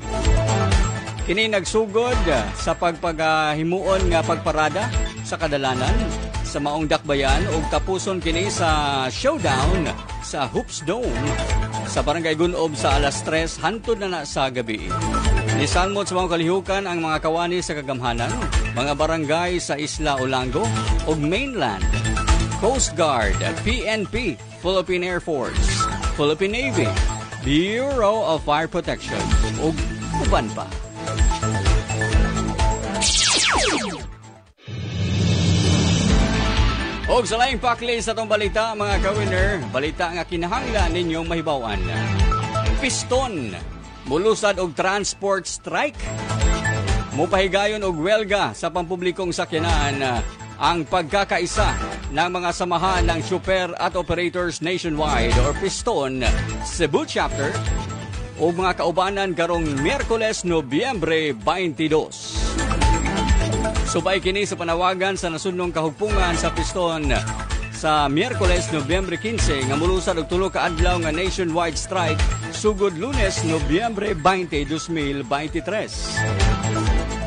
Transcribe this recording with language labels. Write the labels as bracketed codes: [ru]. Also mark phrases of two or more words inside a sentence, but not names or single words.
[ceb] Kini nagsugod sa pagpagahimuon nga pagparada sa kadalanan sa maong dakbayan ug tapuson kini sa showdown sa Hoops Dome sa Barangay Gunob sa alas 3 hantod na sa gabi. Nisalmot sa mga kalihukan ang mga kawani sa kagamhanan, mga barangay sa Isla Olango ug mainland, Coast Guard, PNP, Philippine Air Force, Philippine Navy, Bureau of Fire Protection ug uban pa. Og sa laing pakli sa itong balita, mga ka-winner, balita nga kinahanglan ninyong mahibawan. Piston, mulusad og [en] transport strike. [ceb] Mupahigayon og welga sa pampublikong sakyanan ang pagkakaisa ng mga samahan ng Super at Operators Nationwide or Piston Cebu Chapter o mga kaubanan karong Miyerkules, Nobyembre 22. Subay kini sa panawagan sa nasunong kahugpungan sa Piston sa Miyerkules, Nobyembre 15 nga mulusad og tulo ka adlaw nga [en] nationwide strike [ceb] sugod Lunes, Nobyembre 20, 2023.